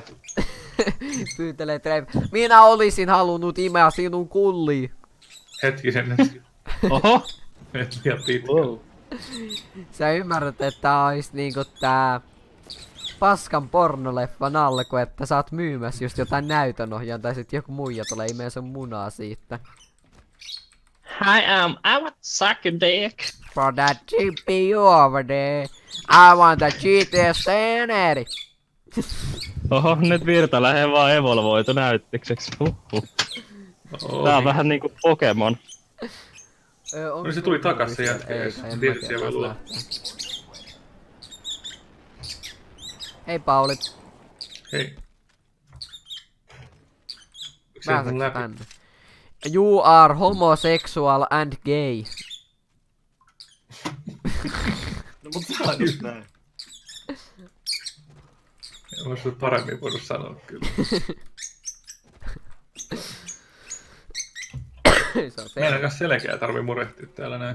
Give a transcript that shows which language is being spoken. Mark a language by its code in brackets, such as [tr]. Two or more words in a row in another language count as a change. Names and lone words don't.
[fi] Pyytelee minä olisin halunnut imeä sinun kulliin. Hetkisen nyt. Oho! Et liian pitkä. Wow. Sä ymmärrät, että tää ois niinku tää paskan pornoleffan alku, että sä oot myymässä just jotain näytönohjaan tai sit joku muija tulee imee sun munaa siitä. [en] I want suck a dick. For that GP over there, I want the GTS 1080. [fi] Oho, nyt virtalähde vaan evolvoitu näyttikseksi. Tää on vähän niinku Pokemon. No se tuli takas se jätkä, jos tiedät siellä luo. Hei Pauli, Hei. Miksi se mun pääsetkö läpi? tänne? [en] You are homosexual and gay. [fi] No mut tää on just näin. Ois paremmin voinut sanoa kyllä. Se on Meidän kanssa selkeää tarvii murehtia täällä näin.